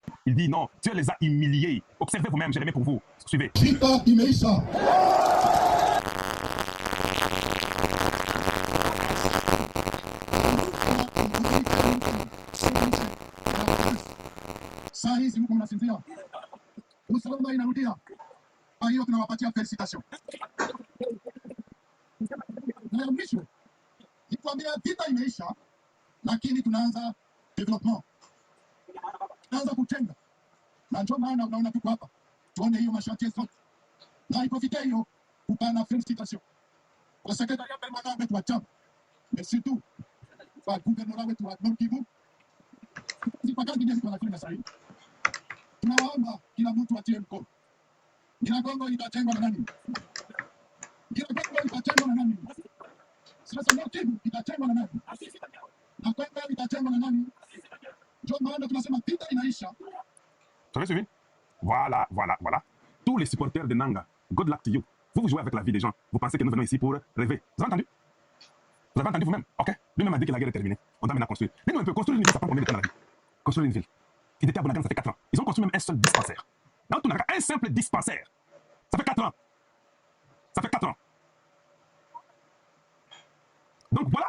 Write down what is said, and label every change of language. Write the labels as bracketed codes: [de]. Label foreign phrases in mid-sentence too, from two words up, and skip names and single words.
[fr] Il dit non, Dieu les a humiliés. Observez vous-même, j'ai remis pour vous. Suivez. [sw] Vita imeisha. Saa hizi huko mnasinzia. Usalama inarudia. Kwa hiyo tunawapatia felicitation. Na ya mwisho ni kuambia vita imeisha, lakini tunaanza development. Tunaanza kujenga. Na ndio maana unaona tuko hapa. Tuone hiyo masharti zote. Na iprofite hiyo kupana felicitation. Kwa sekretariat permanent wetu wa chama. [fr] Mais surtout [sw] kwa gouvernement wetu wa Nord Kivu. Sipakani ndio kwa nafanya sasa hivi. Tunawaomba kila mtu atie mkono. Nyiragongo itajengwa na nani? Nyiragongo itajengwa na nani? Sasa Nord Kivu itajengwa na nani? Na Kongo itajengwa na nani? Ndio maana tunasema vita inaisha. [fr] Tu avez suivi? Voilà, voilà, voilà. Tous les supporters de Nanga, [en] good luck to you. [fr] Vous jouez avec la vie des gens. Vous pensez que nous venons ici pour rêver. Vous avez entendu? Vous avez entendu vous-même? Ok. Lui-même a dit que la guerre est terminée. On doit maintenant construire. Dis-nous un peu, construire une ville, ça prend combien de temps dans la vie? Construire une ville. Ils étaient à Bunagana, ça fait 4 ans. Ils ont construit même un seul dispensaire. Dans tout un simple dispensaire. Ça fait 4 ans. Ça fait 4 ans. Donc voilà.